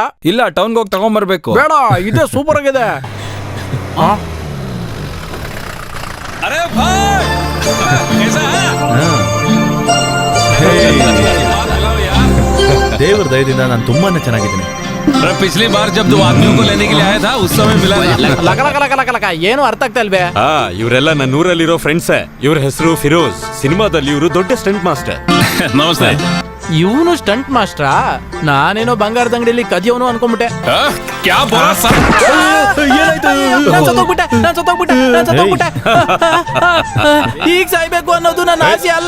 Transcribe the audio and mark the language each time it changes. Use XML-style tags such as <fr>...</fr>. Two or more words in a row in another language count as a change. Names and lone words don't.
<kn>ಇಲ್ಲ, ಟೌನ್ಗೆ ಹೋಗಿ ತಗೊಂಡ್ಬರ್ಬೇಕು. ಬೇಡ, ಇದೆ ಸೂಪರ್ ಆಗಿದೆ. ದೇವರ ದಯದಿಂದ ನಾನು ತುಂಬಾನೇ ಚೆನ್ನಾಗಿದ್ದೀನಿ.</kn> <hi>ಪಿछली बार जब 2 आदमियों को लेने के लिए आया था उस समय मिला</hi> <kn>ಲಕ ಏನು ಅರ್ಥ ಆಗ್ತಾ ಇಲ್ವೇ? ಇವರೆಲ್ಲ ನನ್ನ ಊರಲ್ಲಿರೋ ಫ್ರೆಂಡ್ಸ್. ಇವ್ರ ಹೆಸರು ಫಿರೋಜ್. ಸಿನಿಮಾದಲ್ಲಿ ಇವರು ದೊಡ್ಡ ಸ್ಟಂಟ್ ಮಾಸ್ಟರ್. ನಮಸ್ತೆ. ಇವನು ಸ್ಟಂಟ್ ಮಾಸ್ಟ್ರಾ? ನಾನೇನೋ ಬಂಗಾರದ ಅಂಗಡಿಯಲ್ಲಿ ಕದಿಯವನು ಅನ್ಕೊಂಡ್ಬಿಟ್ಟೆ. ಈಗ ಸಾಯ್ಬೇಕು ಅನ್ನೋದು ನನ್ನ ಆಸೆ ಅಲ್ಲ.</kn>